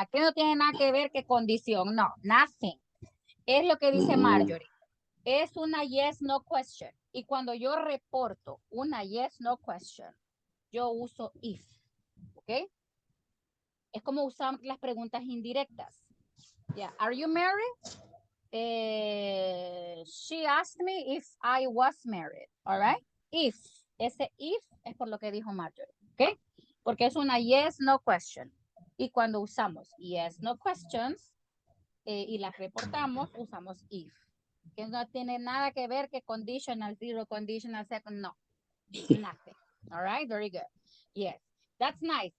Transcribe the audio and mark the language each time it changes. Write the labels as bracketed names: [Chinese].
[Spanish] Aquí no tiene nada que ver que condición, no, nothing. Es lo que dice Marjorie. Es una yes, no question. Y cuando yo reporto una yes, no question, yo uso if. ¿Ok? Es como usar las preguntas indirectas. [English] Yeah. Are you married? She asked me if I was married. All right? If. [Spanish] Ese if es por lo que dijo Marjorie. ¿Ok? Porque es una yes, no question. Y cuando usamos yes, no questions y las reportamos, usamos if. Que no tiene nada que ver que conditional, zero, conditional, second, no. [English] Nothing. All right? Very good. Yes. That's nice.